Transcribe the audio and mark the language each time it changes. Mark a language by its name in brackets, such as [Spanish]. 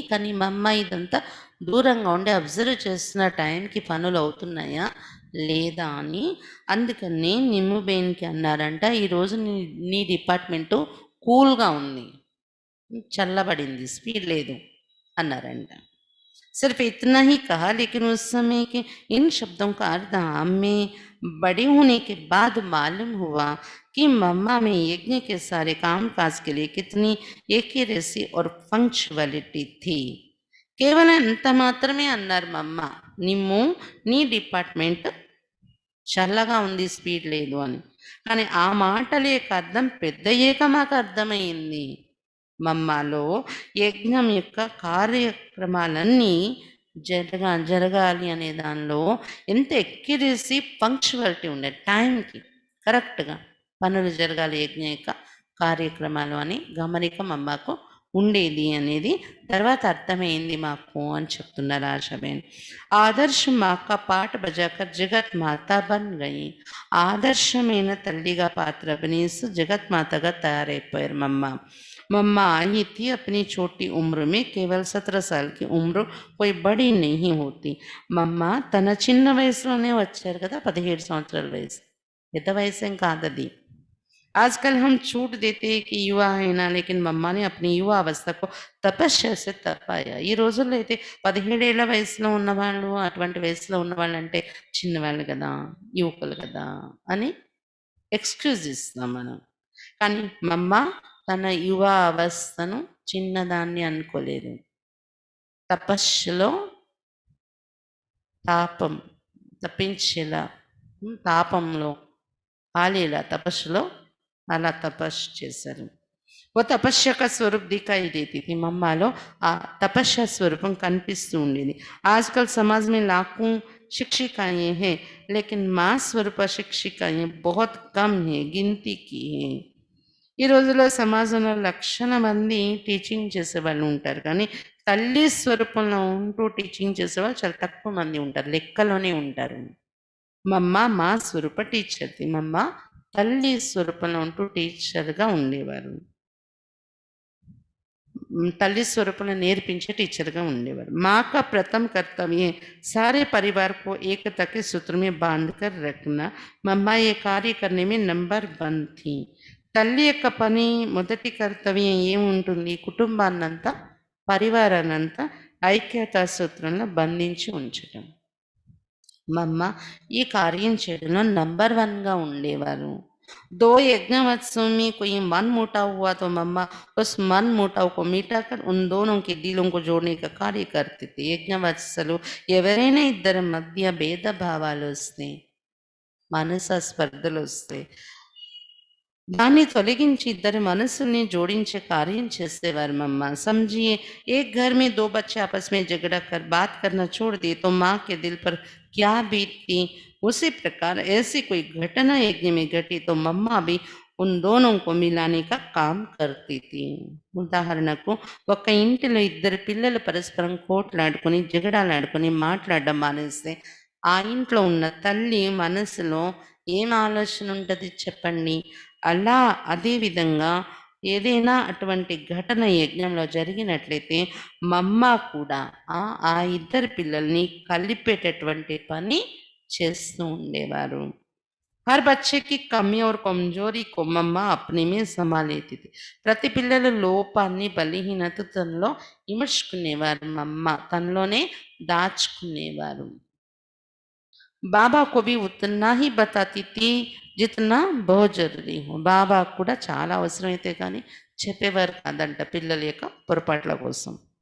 [Telugu] కానీ మా అమ్మ ఇదంతా దూరంగా ఉండి అబ్జర్వ్ చేస్తున్న టైంకి పనులు అవుతున్నాయా లేదా అని. అందుకని నిమ్ము బేన్‌కి అన్నారంట, ఈరోజు నీ డిపార్ట్మెంటు కూల్‌గా ఉంది. చల్లబడింది, స్పీడ్ లేదు అన్నారంట. [Hindi] सिर्फ इतना ही कहा, लेकिन उस समय के इन शब्दों का अर्थ हमें बड़े होने के बाद मालूम हुआ कि मम्मा में यज्ञ के सारे काम-काज के लिए कितनी एक्यूरेसी और पंक्चुअलिटी थी. [Telugu] కేవలం అంత మాత్రమే అన్నారు మా అమ్మ. నిమ్ము నీ డిపార్ట్మెంట్ చల్లగా ఉంది, స్పీడ్ లేదు అని. కానీ ఆ మాటల యొక్క అర్థం పెద్దయ్యాక మాకు అర్థమైంది. మమ్మాలో యజ్ఞం యొక్క కార్యక్రమాలన్నీ జరగాలి అనే దానిలో ఎంత ఎక్యురసీ, పంక్చువాలిటీ ఉండేది. టైంకి కరెక్ట్‌గా పనులు జరగాలి యజ్ఞ యొక్క కార్యక్రమాలు అని గమనిక మమ్మకు ఉండేది అనేది తర్వాత అర్థమైంది మాకు అని చెప్తున్నారు ఆశాబేన్. [Hindi] ఆదర్శ మాక పాట బజాకర్ జగత్ మాత బన్ గయి. [Telugu] ఆదర్శమైన తల్లిగా పాత్ర అభినయిస్తూ జగత్ మాతగా తయారైపోయారు మమ్మ. [Hindi] मम्मा आई थी अपनी छोटी उम्र में, केवल 17 साल की उम्र कोई बड़ी नहीं होती. [Telugu] మమ్మ తన చిన్న వయసులోనే వచ్చారు కదా, 17 సంవత్సరాల వయసు. పెద్ద వయసేం కాదది. [Hindi] आजकल हम छूट देते हैं कि युवा है ना, लेकिन मम्मा ने अपनी युवा अवस्था को తపస్య से తపాయా. [Telugu] ఈ రోజుల్లో అయితే 17 ఏళ్ల వయసులో ఉన్నవాళ్ళు, అటువంటి వయసులో ఉన్నవాళ్ళంటే చిన్నవాళ్ళు కదా, యువకులు కదా అని ఎక్స్‌క్యూజ్ ఇస్తాం మనం. కానీ మమ్మ తన యువ అవస్థను చిన్నదాన్ని అనుకోలేదు. తపస్సులో తాపం తప్పించేలా, తాపంలో కాలేలా తపస్సులో అలా తపస్సు చేశారు. [Hindi] ఓ తపస్య का स्वरूप दिखाई देती थी. [Telugu] మమ్మాలో ఆ తపస్య స్వరూపం కనిపిస్తూ ఉండేది. [Hindi] आजकल समाज में लाखों शिक्षिकाएँ हैं, लेकिन माँ स्वरूप शिक्षिकाएँ बहुत कम हैं, गिनती की हैं. [Telugu] ఈ రోజుల్లో సమాజంలో లక్షల మంది టీచింగ్ చేసేవాళ్ళు ఉంటారు. కానీ తల్లి స్వరూపంలో ఉంటూ టీచింగ్ చేసేవాళ్ళు చాలా తక్కువ మంది ఉంటారు. లెక్కలోనే ఉంటారు. మమ్మ మా స్వరూప టీచర్‌ది. మమ్మ తల్లి స్వరూపంలో ఉంటూ టీచర్‌గా ఉండేవారు. తల్లి స్వరూపంలో నేర్పించే టీచర్‌గా ఉండేవారు. [Hindi] माँ का प्रथम कर्तव्य सारे परिवार को एकता के सूत्र में बांध कर रखना. मम्मा ये कार्य करने में नंबर 1 थी. [Telugu] తల్లి యొక్క పని, మొదటి కర్తవ్యం ఏముంటుంది? కుటుంబాన్నంతా, పరివారాన్నంతా ఐక్యతా సూత్రంలో బంధించి ఉంచటం. మమ్మ ఈ కార్యం చేయడంలో నంబర్ 1గా ఉండేవారు. [Hindi] 2 यज्ञोत्सव में कोई मन मुटाव हुआ तो मम्मा उस मन मुटाव को मिटाकर उन दोनों के दिलों को जोड़ने का कार्य करते थे. [Telugu] యజ్ఞవత్సలు ఎవరైనా ఇద్దరి మధ్య భేదభావాలు వస్తే, మనస స్పర్ధలు వస్తే దాన్ని తొలగించి ఇద్దరి మనసుల్ని జోడించే కార్యం చేసేవారు मम्मा। [Hindi] समझिए, एक घर में 2 बच्चे आपस में झगड़ा कर बात करना छोड़ दिए तो माँ के दिल पर क्या बीतती। उसी प्रकार ऐसी कोई घटना यज्ञ में घटी तो मम्मा भी उन दोनों को मिलाने का काम करती थी। [Telugu] ఉదాహరణకు, ఒక ఇంటిలో ఇద్దరు పిల్లలు పరస్పరం కోట్లాడుకొని జగడాలాడుకొని మాట్లాడడం మానేస్తే ఆ ఇంట్లో ఉన్న తల్లి మనసులో ఏం ఆలోచన ఉంటది చెప్పండి? అలా అదే విధంగా ఏదైనా అటువంటి ఘటన యజ్ఞంలో జరిగినట్లయితే మమ్మ కూడా ఆ ఇద్దరు పిల్లల్ని కలిపేటటువంటి పని చేస్తూ ఉండేవారు। [Hindi] हर बच्चे की कमी और कमजोरी को मम्मा अपने में समा लेती थी। [Telugu] ప్రతి పిల్లల లోపాన్ని బలహీనత తనలో ఇముడ్చుకునేవారు మమ్మ, తనలోనే దాచుకునేవారు। [Hindi] బాబా को भी उतना ही बताती थी जितना बहुत जरूरी हो। [Telugu] బాబా కూడా చాలా అవసరమైతే కానీ చెప్పేవారు కాదంట పిల్లల యొక్క పొరపాట్ల కోసం।